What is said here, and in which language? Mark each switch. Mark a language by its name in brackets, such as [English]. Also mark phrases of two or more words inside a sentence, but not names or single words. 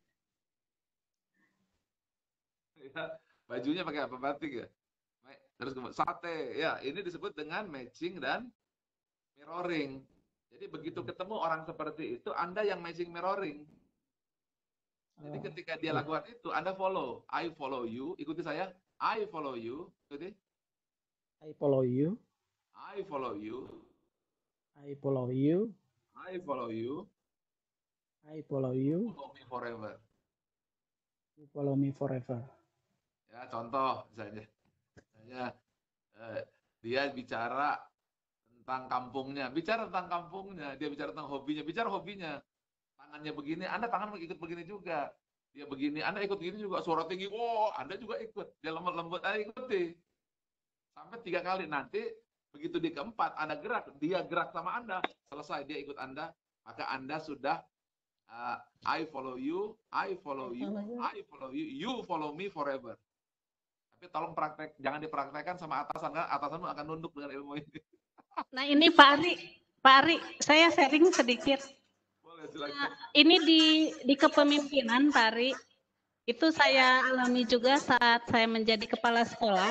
[Indonesian] Ya, bajunya pakai apa, batik ya? Terus sate, ya, ini disebut dengan matching dan mirroring. Jadi begitu ketemu orang seperti itu, Anda yang [English] matching mirroring. [Indonesian] Jadi ketika dia lakukan itu, Anda follow. [English] I follow you, [Indonesian] ikuti saya. [English] I follow you, ikuti. I follow you. I follow you. I follow you. I follow you. I follow you. Follow me forever. You follow me forever. [Indonesian] Ya, contoh misalnya dia bicara tentang kampungnya, dia bicara tentang hobinya, tangannya begini, Anda tangan ikut begini juga, dia begini, Anda ikut begini juga, suara tinggi, Anda juga ikut, dia lembut, Anda ikuti, sampai 3 kali, nanti begitu di keempat, Anda gerak, dia gerak sama Anda, selesai, dia ikut Anda, maka Anda sudah [English] I follow you, I follow you, I follow you, you follow me forever. [Indonesian] Tapi tolong jangan dipraktekkan sama atasan, kan atasanmu akan nunduk dengan ilmu ini. Nah ini Pak Ari, saya sharing sedikit. Boleh, silakan. Ini di kepemimpinan Pak Ari, itu saya alami juga saat saya menjadi kepala sekolah.